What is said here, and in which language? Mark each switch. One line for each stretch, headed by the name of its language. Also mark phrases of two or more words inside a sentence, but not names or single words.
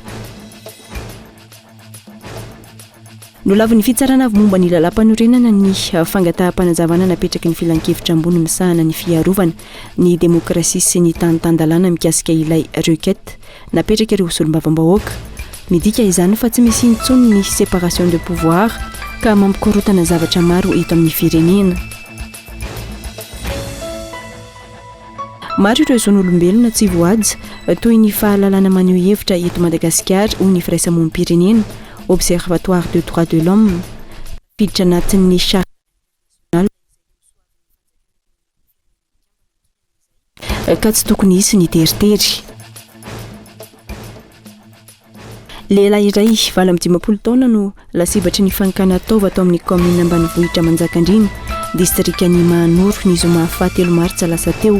Malagasy: Nolavy ny fitsarana avy momba ny lalam-panorenana ny fangataham-panazavana napetraky ny filan-kevitra ambony misahana ny fiarovana ny demokrasia sy ny tanitandalana mikasika ilay requête napetraka ireo solombavam-bahoaka. Midika izany fa tsy misy intsony ny
French: séparation de pouvoir
Malagasy: ka mampikorotana zavatra maro eto amin'ny firenena. Maro ireo zon'olombelona tsy voaja toy ny fahalalana maneho hevitra eto Madagasikara ho ny firaisamonim-pirenena Observatoire de droits de l'homme piditra anatin'ny
French: charte nationale
Malagasy: ka tsy tokony hisy ny teritery. Lehilahy iray 25 taona no lasibatry ny fankana taova atao amin'ny commune ambanivohitra Manjakandriana distriktan'ny Mahanoro ny zoma 7 martsa lasa teo.